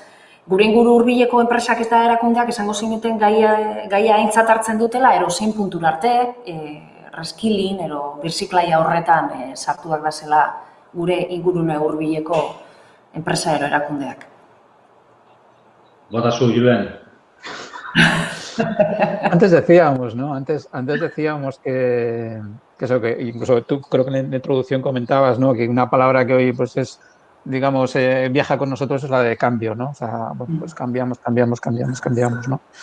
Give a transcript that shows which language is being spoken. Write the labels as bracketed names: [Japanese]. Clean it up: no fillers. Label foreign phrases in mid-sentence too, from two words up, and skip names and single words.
[Basque] Gure inguru hurbileko enpresak eta erakundeak esango zinuten gaia aintzat hartzen dutela, zein puntura arte reskilin, birziklaia horretan sartuak da zela gure ingurune hurbileko enpresa erakundeak. Bota zu, Julen. [Spanish] Antes decíamos, ¿no? Antes decíamos que incluso tú creo que en la introducción comentabas, ¿no? Que una palabra que hoy pues es, digamos, viaja con nosotros es la de cambio, ¿no? O sea, pues cambiamos, ¿no?